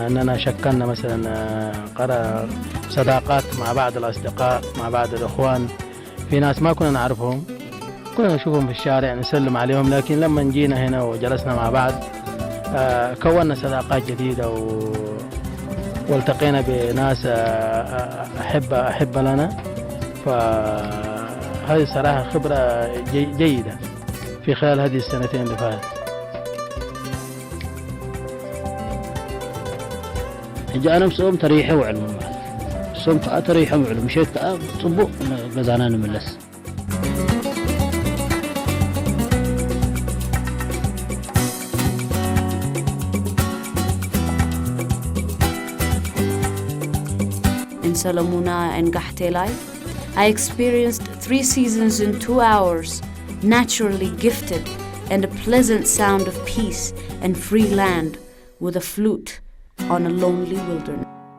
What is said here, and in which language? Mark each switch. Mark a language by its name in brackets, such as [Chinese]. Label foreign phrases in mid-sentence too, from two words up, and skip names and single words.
[Arabic] أننا شكلنا مثلا صداقات مع بعض الأصدقاء مع بعض الأخوان في ناس ما كنا نعرفهم كنا نشوفهم في الشارع نسلم عليهم لكن لما جينا هنا وجلسنا مع بعض كونا صداقات جديدة والتقينا بناس أحبة لنا فهذه صراحة خبرة جيدة في خلال هذه السنتين اللي فاتت جاءنا مسؤول تريحه وعلمه [Tigrinya] ንሶም ከዓ ተሪሖም ይውዕሉ ምሸት ከዓ ጽቡቕ ገዛና ንምለስ [English] In Salamuna and Gahtelai, I experienced 3 seasons in 2 hours, naturally gifted, and a pleasant sound of peace and free land with a flute on a lonely wilderness.